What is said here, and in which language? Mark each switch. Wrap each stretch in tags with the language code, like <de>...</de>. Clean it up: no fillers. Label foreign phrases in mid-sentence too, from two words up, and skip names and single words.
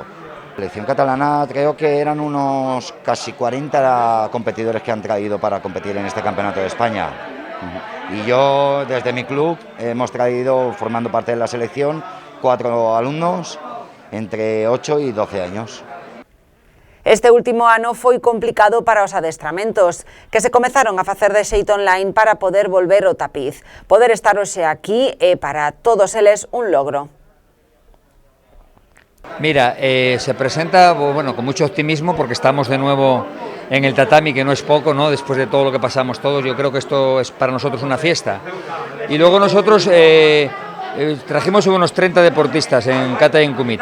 <es>La selección catalana creo que eran unos casi 40 competidores que han traído para competir en este campeonato de España. Y yo desde mi club hemos traído, formando parte de la selección, 4 alumnos entre 8 y 12 años.</es> <gl>Este último ano foi complicado para os adestramentos, que se comezaron a facer de xeito online para poder volver ao tapiz. Poder estar hoxe aquí é para todos eles un logro.</gl> <es>Mira, se presenta con mucho optimismo porque estamos de nuevo en el tatami, que no es poco, ¿no?, después de todo lo que pasamos todos. Yo creo que esto es para nosotros una fiesta. Y luego nosotros trajimos unos 30 deportistas en kata y en kumite.</es>